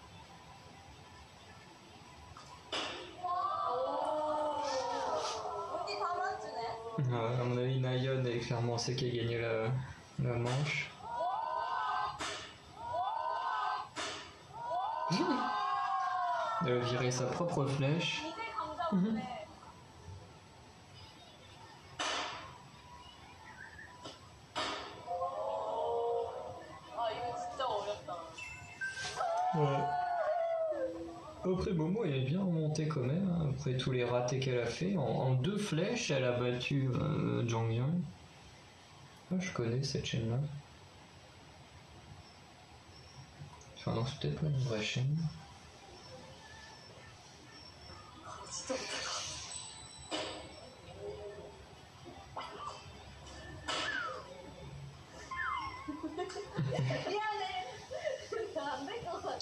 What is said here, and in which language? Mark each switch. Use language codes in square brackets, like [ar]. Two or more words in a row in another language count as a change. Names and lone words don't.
[ko] 오, 언니 다 맞추네. [fr] Ouais, à mon avis, Nayeon est clairement celle qui a gagné la manche. Elle a viré sa propre flèche. [ko] 이제 감자 보네. 아, 이거 진짜 어렵다. [fr] Ouais. Après Momo, elle est bien remontée quand même, hein, après tous les ratés qu'elle a fait. En deux flèches, elle a battu Jang Young. Ah, je connais cette chaîne-là. Enfin non, c'est peut-être pas une vraie chaîne. [ko] 진짜 못할 것 같아. 미안해. 안 될 것 같아.